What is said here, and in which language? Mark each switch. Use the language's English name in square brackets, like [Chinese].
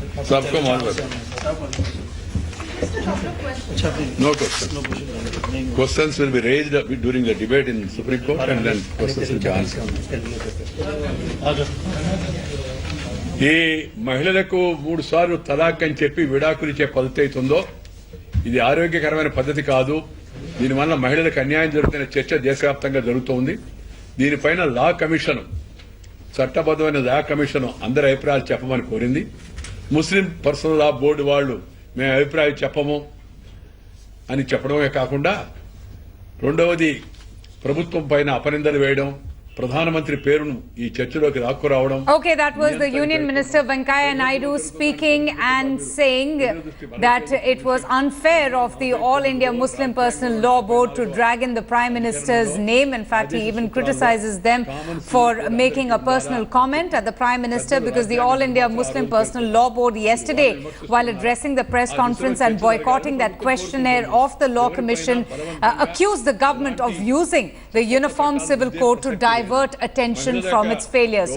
[Hindi] सबको [English] No question. Questions will be raised during the debate in Supreme Court and then questions will be answered. [Telugu] ఈ మహిళలకు 3 సార్లు తలాక్ అని చెప్పి విడాకులు ఇచ్చే పద్ధతి అవుతుందో ఇది ఆరోగ్యకరమైన పద్ధతి కాదు. దీనివల్ల మహిళలకు అన్యాయం జరుగుతున్న చర్చ దేశవ్యాప్తంగా జరుగుతోంది. దీనిపైన లా కమిషన్, చట్టబద్దమైన లా కమిషన్ అందరి అభిప్రాయాలు చెప్పమని కోరింది. ముస్లిం పర్సనల్ లా బోర్డు వాళ్ళు మేము అభిప్రాయాలు చెప్పము అని చెప్పడమే కాకుండా, రెండవది ప్రభుత్వం పైన అపనిందలు వేయడం, ప్రధానమంత్రి పేరును ఈ చర్చలోకి రావడం. [English] Okay, that was the Union Minister Venkaiah Naidu speaking and saying that it was unfair of the All India Muslim Personal Law Board to drag in the Prime Minister's name. In fact, he even criticizes them for making a personal comment at the Prime Minister, because the All India Muslim Personal Law Board yesterday, while addressing the press conference and boycotting that questionnaire of the Law Commission, accused the government of using the Uniform Civil Code to divert attention from its failure.